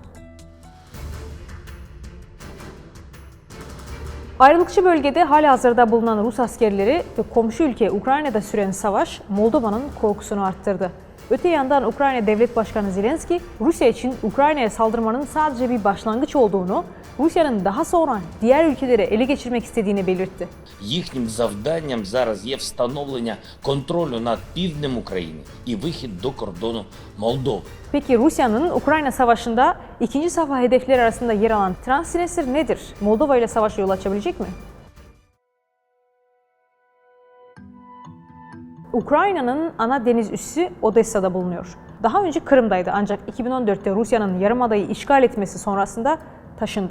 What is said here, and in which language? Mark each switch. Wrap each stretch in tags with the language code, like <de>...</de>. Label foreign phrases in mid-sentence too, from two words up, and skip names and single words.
<tr>Ayrılıkçı bölgede halihazırda bulunan Rus askerleri ve komşu ülke Ukrayna'da süren savaş Moldova'nın korkusunu arttırdı. Öte yandan Ukrayna Devlet Başkanı Zelenski, Rusya için Ukrayna'ya saldırmanın sadece bir başlangıç olduğunu, Rusya'nın daha sonra diğer ülkeleri ele geçirmek istediğini belirtti.</tr> <uk>Їхнім завданням зараз є встановлення контролю над півднем України і вихід до кордону Молдови.</uk> <tr>Peki Rusya'nın Ukrayna Savaşı'nda ikinci safha hedefleri arasında yer alan Transnistria nedir? Moldova ile savaşa yol açabilecek mi? Ukrayna'nın ana deniz üssü Odessa'da bulunuyor. Daha önce Kırım'daydı ancak 2014'te Rusya'nın yarımadayı işgal etmesi sonrasında taşındı.</tr>